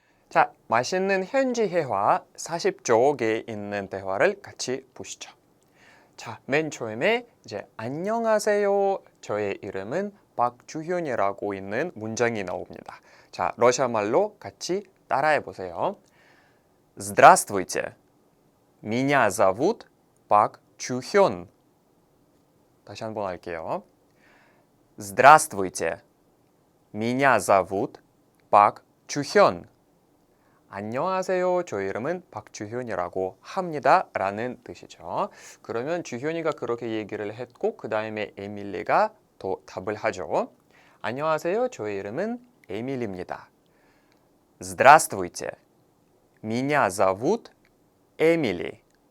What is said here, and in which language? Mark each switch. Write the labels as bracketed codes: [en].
[ko] 자, 맛있는 현지 회화 40쪽에 있는 대화를 같이 보시죠. 자, 맨 처음에 이제 안녕하세요. 저의 이름은 박주현이라고 있는 문장이 나옵니다. 자, 러시아 말로 같이 따라해 보세요. [ru] Здравствуйте. Меня зовут 박주현. [ko] 다시 한번 할게요. Здравствуйте. [ru] Меня зовут 박주현. [ko] 안녕하세요. 저 이름은 박주현이라고 합니다. 라는 뜻이죠. 그러면 주현이가 그렇게 얘기를 했고 그 다음에 에밀리가 또 답을 하죠. 안녕하세요. 저의 이름은 에밀리입니다. [ru] Здравствуйте. Меня зовут Эмили.